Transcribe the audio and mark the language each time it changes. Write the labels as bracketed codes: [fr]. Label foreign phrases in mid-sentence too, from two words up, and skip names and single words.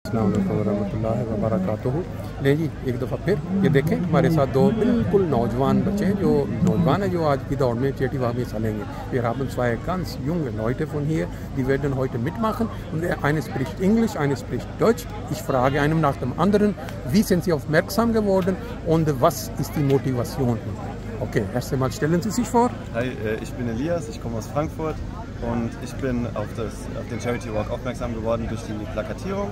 [ar] السلام عليكم ورحمة الله وبركاته. [hi] ले जी एक दफ़ा फिर ये देखें हमारे साथ दो बिल्कुल नौजवान बच्चे हैं जो नौजवान है जो आज की दौड़ में चेटी वाह में हिस्सा लेंगे। [de] Wir haben zwei ganz junge Leute von hier, die werden heute mitmachen und eine spricht Englisch, eine spricht Deutsch. Ich frage einem nach dem anderen, wie sind sie aufmerksam geworden und was ist die Motivation? Okay, erst einmal stellen Sie sich vor. Hi, ich bin Elias, ich komme aus Frankfurt und ich bin auf den Charity Walk aufmerksam geworden durch die Plakatierung.